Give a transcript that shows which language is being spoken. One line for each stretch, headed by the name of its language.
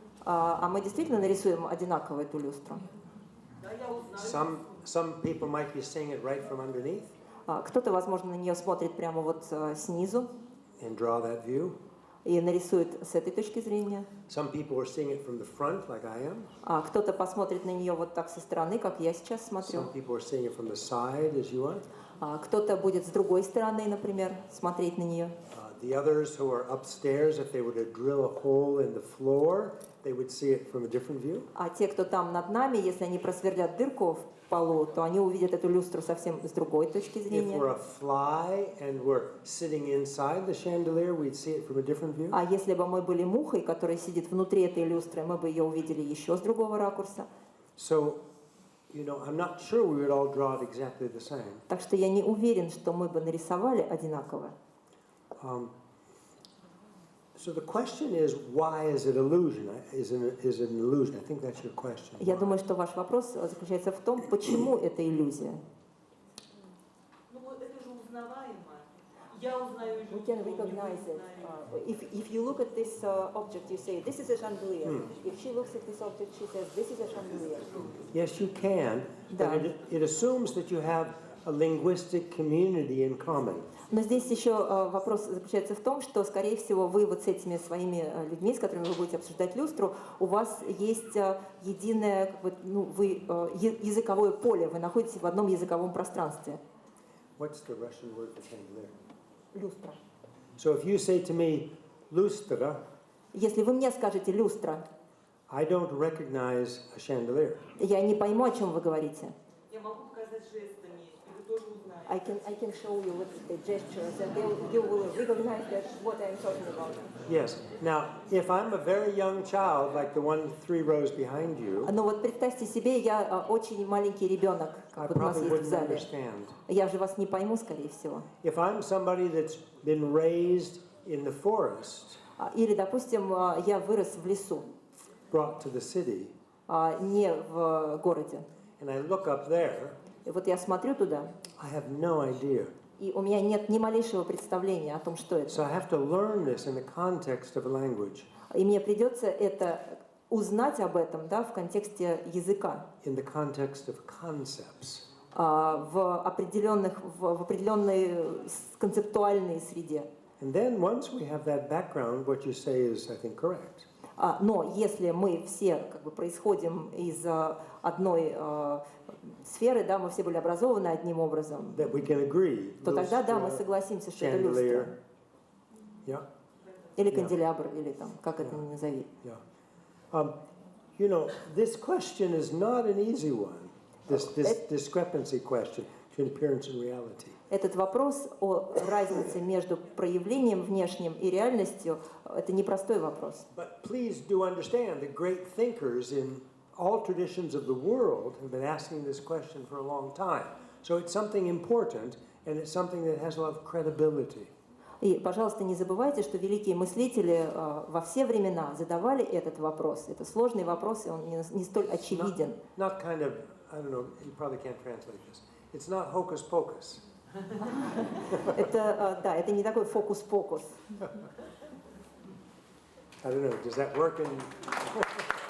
Russian: А мы действительно нарисуем одинаково эту люстру?
English: Some people might be seeing it right from underneath.
Russian: Кто-то, возможно, на нее смотрит прямо вот снизу.
English: And draw that view.
Russian: И нарисует с этой точки зрения.
English: Some people are seeing it from the front, like I am.
Russian: А кто-то посмотрит на нее вот так со стороны, как я сейчас смотрю.
English: Some people are seeing it from the side, as you are.
Russian: Кто-то будет с другой стороны, например, смотреть на нее.
English: The others who are upstairs, if they were to drill a hole in the floor, they would see it from a different view.
Russian: А те, кто там над нами, если они просверлят дырку в полу, то они увидят эту люстру совсем с другой точки зрения.
English: If we're a fly and we're sitting inside the chandelier, we'd see it from a different view.
Russian: А если бы мы были мухой, которая сидит внутри этой люстры, мы бы ее увидели еще с другого ракурса.
English: So, you know, I'm not sure we would all draw it exactly the same.
Russian: Так что я не уверен, что мы бы нарисовали одинаково.
English: So the question is, why is it illusion? Is it an illusion? I think that's your question.
Russian: Я думаю, что ваш вопрос заключается в том, почему это иллюзия. Ну вот это же узнаваемо. Я узнаю иллюзию.
English: We can recognize it. If you look at this object, you say, this is a chandelier. If she looks at this object, she says, this is a chandelier. Yes, you can, but it assumes that you have a linguistic community in common.
Russian: Но здесь еще вопрос заключается в том, что, скорее всего, вы вот с этими своими людьми, с которыми вы будете обсуждать люстру, у вас есть единое языковое поле, вы находитесь в одном языковом пространстве.
English: What's the Russian word for chandelier?
Russian: Люстра.
English: So if you say to me, lustra,
Russian: если вы мне скажете люстра,
English: I don't recognize a chandelier.
Russian: Я не пойму, о чем вы говорите. Я могу показать жестами, и вы тоже узнаете.
English: I can show you with the gestures, and you will recognize that what I'm talking about. Yes. Now, if I'm a very young child, like the one 3 rows behind you,
Russian: Но вот представьте себе, я очень маленький ребенок,
English: I
Russian: как вот у нас
English: probably
Russian: есть в
English: wouldn't
Russian: зале.
English: understand.
Russian: Я же вас не пойму, скорее всего.
English: If I'm somebody that's been raised in the forest,
Russian: Или, допустим, я вырос в лесу,
English: brought to the city,
Russian: не в городе.
English: and I look up there,
Russian: И вот я смотрю туда,
English: I have no idea.
Russian: и у меня нет ни малейшего представления о том, что это.
English: So I have to learn this in the context of a language,
Russian: И мне придется это узнать об этом, да, в контексте языка,
English: in the context of concepts.
Russian: в определенной концептуальной среде.
English: And then once we have that background, what you say is, I think, correct.
Russian: Но если мы все как бы происходим из одной сферы, да, мы все были образованы одним образом,
English: that we can agree.
Russian: то тогда, да, мы согласимся, что это люстра.
English: Yeah.
Russian: Или канделябр, или там, как это ни назови.
English: Yeah. You know, this question is not an easy one. This discrepancy question between appearance and reality.
Russian: Этот вопрос о разнице между проявлением внешним и реальностью – это непростой вопрос.
English: But please do understand that great thinkers in all traditions of the world have been asking this question for a long time. So it's something important, and it's something that has a lot of credibility.
Russian: И, пожалуйста, не забывайте, что великие мыслители во все времена задавали этот вопрос. Это сложный вопрос, и он не столь очевиден.
English: Not kind of, I don't know, you probably can't translate this. It's not hocus pocus.
Russian: Это, да, это не такой фокус-покус.
English: I don't know, does that work in...